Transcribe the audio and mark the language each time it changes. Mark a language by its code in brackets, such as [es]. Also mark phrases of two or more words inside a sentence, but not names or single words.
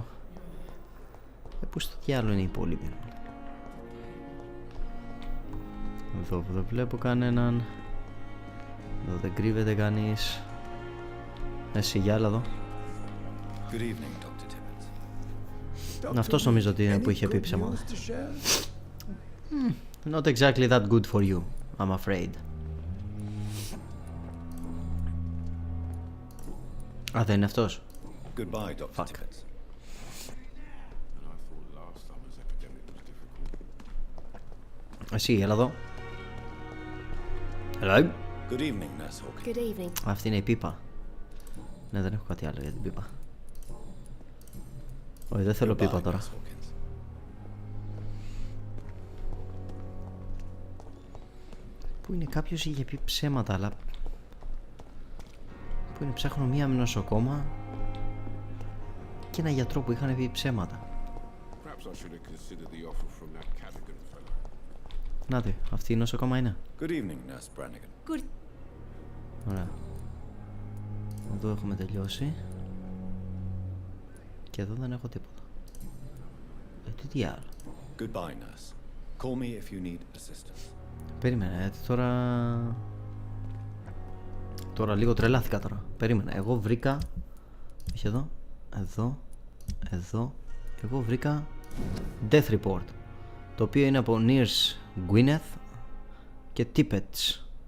[el] Πού στο διάλογο είναι οι υπόλοιποι? Εδώ δεν βλέπω κανέναν. Εδώ δεν κρύβεται κανείς. Εσύ για άλλα εδώ. Αυτός νομίζω ότι είναι που είχε πει ψέματα. [en] Not exactly that good for you, I'm afraid. [el] Α, δεν είναι αυτός. Fuck. Εσύ, έλα εδώ. [en] Hello. Good evening, Nurse Hawkins. Good evening. [el] Αυτή είναι η πίπα. Ναι, δεν έχω κάτι άλλο για την πίπα. Όχι, δεν θέλω πίπα τώρα. Πού είναι, κάποιος είχε πει ψέματα, αλλά... Πού είναι, ψάχνω μία νοσοκόμα και ένα γιατρό που είχαν πει ψέματα. Νάτε, αυτή η νοσοκόμα είναι. [en] Good evening, Nurse Brannigan. Good. [el] Ωραία. Εδώ έχουμε τελειώσει. Και εδώ δεν έχω τίποτα. Τι άλλο. [en] Goodbye, nurse. Call me if you need assistance. [el] Περίμενε, τώρα λίγο τρελάθηκα τώρα. Περίμενε, εγώ βρήκα... Όχι εδώ, εδώ. Εγώ βρήκα [en] Death Report, [el] το οποίο είναι από Nurse Gwyneth και Tippets.